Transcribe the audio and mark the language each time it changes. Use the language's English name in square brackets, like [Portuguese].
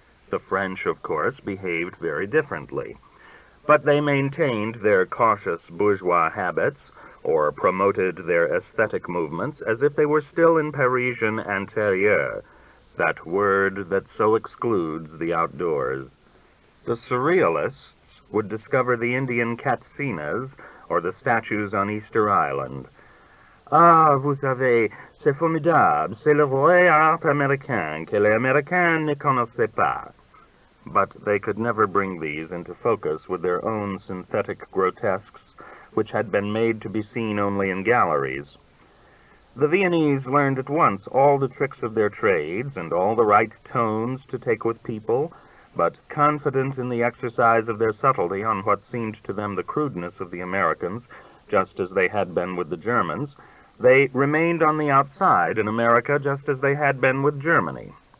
[English] The French, of course, behaved very differently, but they maintained their cautious bourgeois habits, or promoted their aesthetic movements as if they were still in Parisian intérieur, that word that so excludes the outdoors. The surrealists would discover the Indian Katsinas or the statues on Easter Island. [French] Ah, vous savez, c'est formidable, c'est le vrai art américain que les Américains ne connaissaient pas. [English] But they could never bring these into focus with their own synthetic grotesques, which had been made to be seen only in galleries. The Viennese learned at once all the tricks of their trades and all the right tones to take with people, but confident in the exercise of their subtlety on what seemed to them the crudeness of the Americans, just as they had been with the Germans, they remained on the outside in America just as they had been with Germany.